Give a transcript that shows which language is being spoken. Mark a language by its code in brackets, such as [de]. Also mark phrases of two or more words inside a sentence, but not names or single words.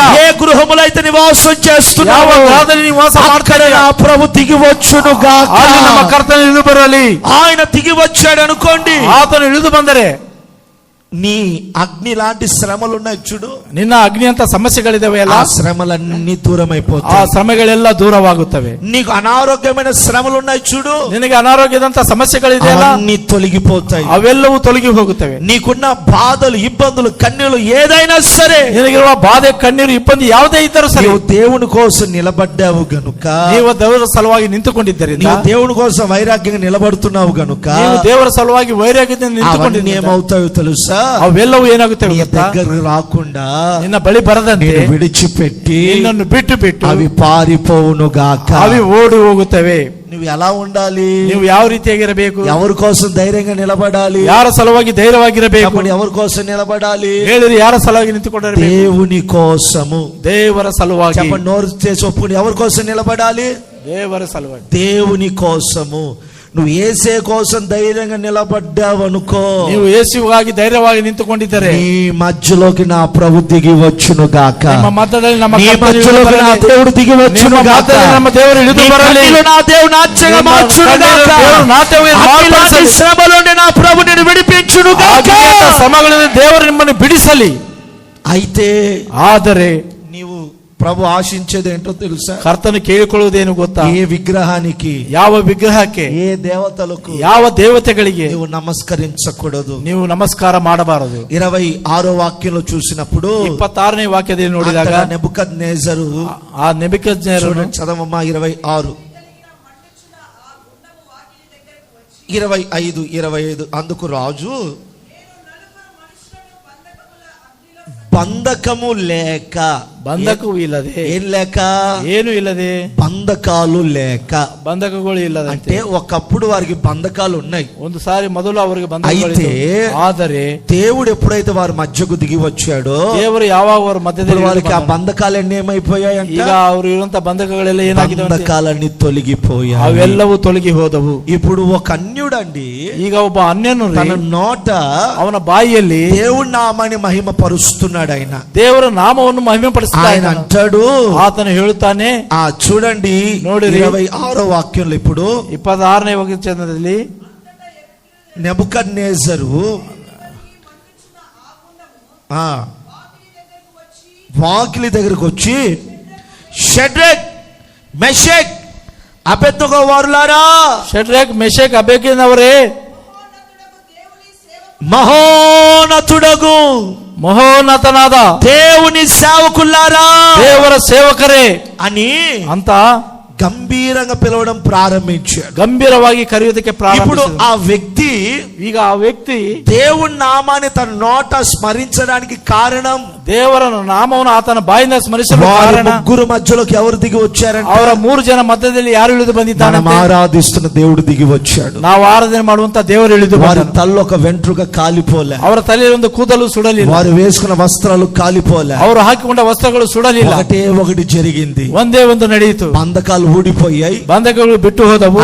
[te] ఏ గృహములో అయితే నివాసం [kn] ಯಾವ [te] చేస్తున్నావో, [kn] ಗೃಹದಲ್ಲಿ ನಿವಾಸ [te] అక్కడ [kn] ಮಾಡ್ತಾರೆ, [te] నా ప్రభు దిగి వచ్చును గాక. [kn] ಅಲ್ಲಿ ನಮ್ಮ ಕರ್ತನು ಇಳಿದು ಬರಲಿ. [te] ఆయన దిగి వచ్చాడు అనుకోండి. [kn] ಆತನು ಇಳಿದು ಬಂದರೆ [te] నీ అగ్ని లాంటి శ్రమలు ఉన్నాయి చూడు, [kn] ನಿನ್ನ ಅಗ್ನಿ ಅಂತ ಸಮಸ್ಯೆಗಳಿದಾವೆ ಅಲ್ಲ, [te] ఆ శ్రమలన్నీ దూరం [kn] ಆ [te] అయిపోతాయి. [kn] ಶ್ರಮೆಗಳೆಲ್ಲ ದೂರವಾಗುತ್ತವೆ. [te] నీకు అనారోగ్యమైన శ్రమలు ఉన్నాయి చూడు, [kn] ನಿನಗೆ ಅನಾರೋಗ್ಯದಂತ ಸಮಸ್ಯೆಗಳಿದೆ ಅಲ್ಲ, [te] అన్ని తొలగిపోతాయి. [kn] ಅವೆಲ್ಲವೂ ತೊಲಗಿ ಹೋಗುತ್ತವೆ. [te] నీకున్న బాధలు, ఇబ్బందులు, కన్నీళ్లు ఏదైనా సరే, [kn] ನಿನಗಿರುವ ಬಾಧೆ, ಕಣ್ಣೀರು, ಇಬ್ಬಂದಿ ಯಾವುದೇ ಇದ್ದರೂ ಸರಿ, [te] నువ్వు దేవుని కోసం నిలబడ్డావు గనుక, [kn] ನೀವು ದೇವರ ಸಲುವಾಗಿ ನಿಂತುಕೊಂಡಿದ್ದರಿಂದ, [te] నీవు దేవుని కోసం వైరాగ్యంగా నిలబడుతున్నావు గనుక, [kn] ನೀವು ದೇವರ ಸಲುವಾಗಿ ವೈರಾಗ್ಯದಿಂದ [te] అవన్నీ [kn] ನಿಂತುಕೊಂಡಿದ್ದೀರಿ. [te] ఏమవుతాయో తెలుసా? [kn] ಅವೆಲ್ಲವೂ ಏನಾಗುತ್ತವೆ [te] నీ [kn] ಗೊತ್ತಾ? [te] దగ్గరకు రాకుండా [kn] ನಿನ್ನ ಬಳಿ ಬರದಂತೆ [te] నేను విడిచిపెట్టి [kn] ನಿನ್ನನ್ನು ಬಿಟ್ಟು ಬಿಟ್ಟು [te] అవి పారిపోవును గాక. [kn] ಅవి ಓಡಿ ಹೋಗುತ್ತವೆ. [te] నువ్వు ఎలా ఉండాలి? [kn] ನೀವು ಯಾವ ರೀತಿಯಾಗಿರಬೇಕು? [te] ఎవరి కోసం ధైర్యంగా నిలబడాలి? [kn] ಯಾರ ಸಲುವಾಗಿ ಧೈರ್ಯವಾಗಿರಬೇಕು? [te] చెప్పండి, ఎవరి కోసం నిలబడాలి? [kn] ಹೇಳಿರಿ, ಯಾರ ಸಲುವಾಗಿ ನಿಂತುಕೊಂಡಿರಬೇಕು? [te] దేవుని కోసము. [kn] ದೇವರ ಸಲುವಾಗಿ. [te] చెప్పండి, నోరు చేసి ఒప్పుకుని, ఎవరి కోసం నిలబడాలి? [kn] ದೇವರ ಸಲುವಾಗಿ. [te] దేవుని కోసము. నువ్వు యేసే కోసం ధైర్యంగా నిలబడ్డావు అనుకో, [kn] ನೀವು ಯೇಸುವಾಗಿ ಧೈರ್ಯವಾಗಿ ನಿಂತುಕೊಂಡಿದ್ದರೆ [te] నీ మధ్యలోకి నా ప్రభు దిగి వచ్చును గాక. [kn] ನಿಮ್ಮ ಮಧ್ಯದಲ್ಲಿ ನಮ್ಮ [te] నీ [kn] ಕರ್ತನು [te] మధ్యలోకి [kn] ಇಳಿದು [te] నా [kn] ಬರಲಿ. [te] దేవుడు దిగి వచ్చును [kn] ನಿಮ್ಮ [te] గాక. [kn] ಮಧ್ಯದಲ್ಲಿ ನಮ್ಮ ದೇವರು ಇಳಿದು [te] నీ [kn] ಬರಲಿ. [te] కన్నీళ్లు నా దేవుడు నాట్యంగా [kn] ನಿಮ್ಮ [te] మార్చును [kn] ಕಣ್ಣೀರು [te] గాక. [kn] ದೇವರು ನಾಟ್ಯವಾಗಿ [te] అగ్నిలాంటి [kn] ಮಾರ್ಪಡಿಸಲಿ. [te] శ్రమ నుండి నా ప్రభు నిన్ను విడిపించును గాక. [kn] ಅಗ್ನಿಯಂತ ಶ್ರಮಗಳಿಂದ ದೇವರು ನಿಮ್ಮನ್ನು ಬಿಡಿಸಲಿ. [te] అయితే [kn] ಆದರೆ [te] నీవు ప్రభు ఆశించేది ఏంటో తెలుసా? [kn] ಕರ್ತನು ಕೇಳಿಕೊಳ್ಳುವುದೇನು ಗೊತ್ತಾ? [te] ఏ విగ్రహానికి, [kn] ಯಾವ ವಿಗ್ರಹಕ್ಕೆ, [te] ఏ దేవతలకు [kn] ಯಾವ ದೇವತೆಗಳಿಗೆ [te] నీవు నమస్కరించకూడదు. [kn] ನೀವು ನಮಸ್ಕಾರ ಮಾಡಬಾರದು. [te] 26వ వాక్యంలో చూసినప్పుడు [kn] 26ನೇ ವಾಕ್ಯದಲ್ಲಿ ನೋಡಿದಾಗ [te] నెబుకద్నెజరు, [kn] ಆ ನೆಬೂಕದ್ನೆಚ್ಚರನು, [te] చదవమ్మా 26, 25 అందుకు రాజు, బంధకము లేక, [kn] ಬಂಧಕವೂ ಇಲ್ಲದೆ, [te] ఏం లేక, [kn] ಏನು ಇಲ್ಲದೆ, [te] బంధకాలు లేక, [kn] ಬಂಧಕಗಳು ಇಲ್ಲದಂತೆ. [te] అంటే ఒకప్పుడు వారికి బంధకాలు ఉన్నాయి. [kn] ಒಂದು ಸಾರಿ ಮೊದಲು ಅವರಿಗೆ ಬಂಧಕಗಳಿದ್ದವು. [te] అయితే [kn] ಆದರೆ [te] దేవుడు ఎప్పుడైతే వారి మధ్యకు దిగి వచ్చాడో, [kn] ದೇವರು ಯಾವಾಗ ಅವರ ಮಧ್ಯದಲ್ಲಿ [te] వారికి ఆ [kn] ಇಳಿದು ಬಂದನು, [te] బంధకాలన్నీ ఏమైపోయాయంట? [kn] ಈಗ ಅವರು ಇರುವಂತ ಬಂಧಕಗಳೆಲ್ಲ ಏನಾಗಿದೆ? [te] బంధకాలన్నీ తొలగిపోయాయి. [kn] ಅವೆಲ್ಲವೂ ತೊಲಗಿ ಹೋದವು. [te] ఇప్పుడు ఒక అన్యుడండి [kn] ಈಗ ಒಬ್ಬ ಅನ್ಯನು [te] తన నోట [kn] ಅವನ ಬಾಯಿಯಲ್ಲಿ [te] దేవుడి నామాన్ని మహిమ పరుస్తున్నాడు. ఆయన [kn] ದೇವರ ನಾಮವನ್ನು ಮಹಿಮೆ ಪಡಿಸ್ತಾ [te] ఆయన [kn] ಇದ್ದಾನೆ. [te] అంటాడు, [kn] ಆತನು ಹೇಳುತ್ತಾನೆ, [te] చూడండి [kn] ನೋಡಿರಿ, [te] 26వ వాక్యంలో ఇప్పుడు [kn] 26ನೇ ವಚನದಲ್ಲಿ [te] నెబుకద్నెజరు వాకిలి దగ్గరకు వచ్చి, షడ్రక్, మెషక్, అబేద్నెగో వారులారా, [kn] ಶಡ್ರಕ್, ಮೆಷಕ್, ಅಬೇದ್ನೆಗೋರೇ, [te] మహోన్నతుడగు [kn] ಮಹೋನ್ನತನಾದ [te] దేవుని సేవకులారా, [kn] ದೇವರ ಸೇವಕರೇ [te] అని [kn] ಅಂತ [te] గంభీరంగా పిలవడం ప్రారంభించాడు. [kn] ಗಂಭೀರವಾಗಿ ಕರೆಯುವುದಕ್ಕೆ [te] ఇప్పుడు [kn] ಪ್ರಾರಂಭಿಸಿದ. [te] ఆ వ్యక్తి [kn] ಈಗ ಆ ವ್ಯಕ್ತಿ [te] దేవుని నామాన్ని తన నోట స్మరించడానికి కారణం, [kn] ದೇವರ ನಾಮವನ್ನು ಆತನ ಬಾಯಿಂದ ಸ್ಮರಿಸಲು [te] వారి [kn] ಕಾರಣ, [te] ముగ్గురు మధ్యలోకి ఎవరు దిగి వచ్చారంటే, [kn] ಅವರ 3 ಜನ ಮಧ್ಯದಲ್ಲಿ ಯಾರು ಇಳಿದು ಬಂದಿದ್ದಾನೆ? [te] మనం ఆరాధిస్తున్న దేవుడు దిగి వచ్చాడు. [kn] ನಾವು ಆರಾಧನೆ ಮಾಡುವಂತ ದೇವರು ಇಳಿದು [te] వారి [kn] ಬಂದನು. [te] తల్లో ఒక వెంట్రుక కాలిపోలే, [kn] ಅವರ ತಲೆಯಲ್ಲಿ ಒಂದು ಕೂದಲು ಸುಡಲಿಲ್ಲ, [te] వారు వేసుకున్న వస్త్రాలు కాలిపోలే, [kn] ಅವರು ಹಾಕಿಕೊಂಡ ವಸ್ತ್ರಗಳು ಸುಡಲಿಲ್ಲ. [te] ఒకటే ఒకటి జరిగింది. [kn] ಒಂದೇ ಒಂದು ನಡೆಯಿತು. [te] బంధకాలు ఊడిపోయాయి. [kn] ಬಂಧಕಗಳು ಬಿಟ್ಟು ಹೋದವು.